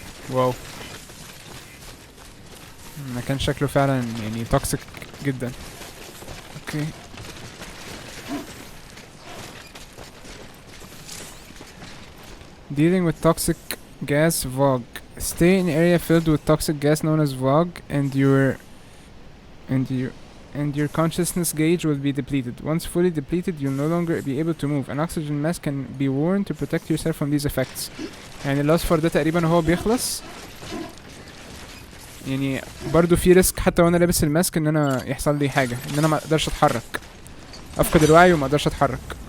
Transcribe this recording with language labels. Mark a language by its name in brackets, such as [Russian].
[Arabic] واو كان شكله فعلا يعني توكسيك جدا. [English] Okay dealing with toxic gas VOG. Stay in an area filled with toxic gas known as VOG and your consciousness gauge will be depleted. Once fully depleted, you'll no longer be able to move. An oxygen mask can be worn to protect yourself from these effects. [Arabic] يعني الاصفر ده تقريبا هو بيخلص يعني برضو في ريسك حتى وانا لابس الماسك ان انا يحصل لي حاجة، ان انا ما اقدرش اتحرك، افقد الوعي وما اقدرش اتحرك.